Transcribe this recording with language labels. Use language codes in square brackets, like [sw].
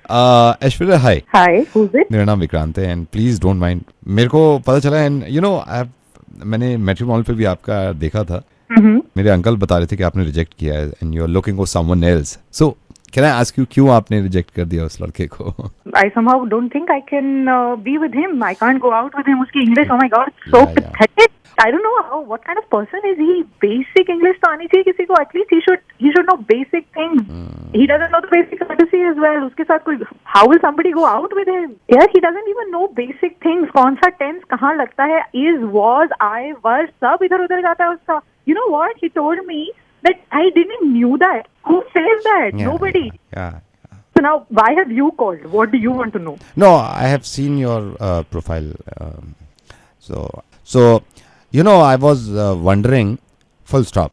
[en] Aishwarya, hi. Hi. Who's it? [hi] मेरा नाम विक्रांत है एंड प्लीज डोंट माइंड। मेरे को पता चला [en] and you know [hi] मैंने मैट्रिमोनियल पे भी आपका देखा था। मेरे अंकल बता रहे थे कि आपने रिजेक्ट किया है [en] And you are looking for someone else. So can I ask you [hi] क्यों आपने रिजेक्ट कर दिया उस लड़के को? [en] I somehow don't think I can be with him. I can't go out with him. [hi] उसकी [en] English, oh my God, so Yeah, yeah. pathetic. I don't know what kind of person is he. [hi] Basic English तो आनी चाहिए किसी को. [en] At least he should know basic things. He doesn't know the basic courtesy as well. [hi] उसके साथ कोई, [en] how will somebody go out with him? Yeah, he doesn't even know basic things. [hi] कौन सा tense कहाँ लगता है? [en] Is, was, I, was, [hi] सब इधर उधर जाता है उसका. [en] You know what? He told me that I didn't knew that. Who says that? Yeah, Nobody. Yeah. So now, why have you called? What do you want to know? No, I have seen your profile. So you know, I was wondering. Full stop.